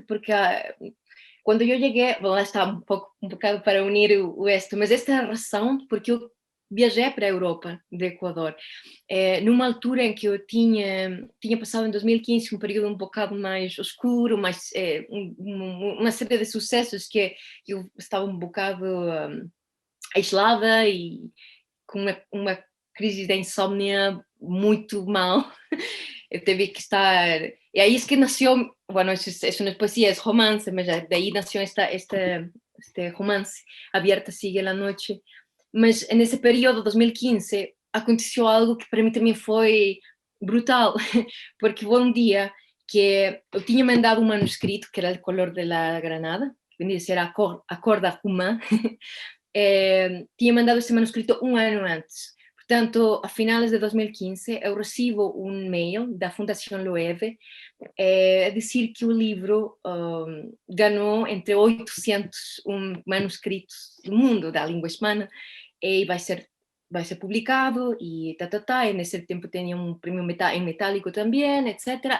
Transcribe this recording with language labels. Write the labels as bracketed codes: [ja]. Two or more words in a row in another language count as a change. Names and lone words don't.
[pt] porque quando eu cheguei, bom, lá está um bocado para unir o este, mas esta é a razão porque eu viajei para a Europa, do Equador, numa altura em que eu tinha passado em 2015 um período um bocado mais escuro, mais, uma série de sucessos que eu estava um bocado aislada e com uma crise de insônia muito mal. eu tive que estar... [es] E aí es que nació, bueno, es una poesía, es romance, mas de ahí nació este romance, Abierta sigue la noche. [pt] Mas nesse período, 2015, aconteceu algo que para mim também foi brutal, porque foi um dia que eu tinha mandado um manuscrito, que era O color de la granada, que vendia a ser a cor da romã, tinha mandado esse manuscrito um ano antes. Portanto, a finais de 2015, eu recebo um mail da Fundação Loewe a dizer que o livro ganhou entre 800 manuscritos do mundo, da língua hispana, e vai ser publicado, e e nesse tempo tinha um prêmio em metálico também, etc.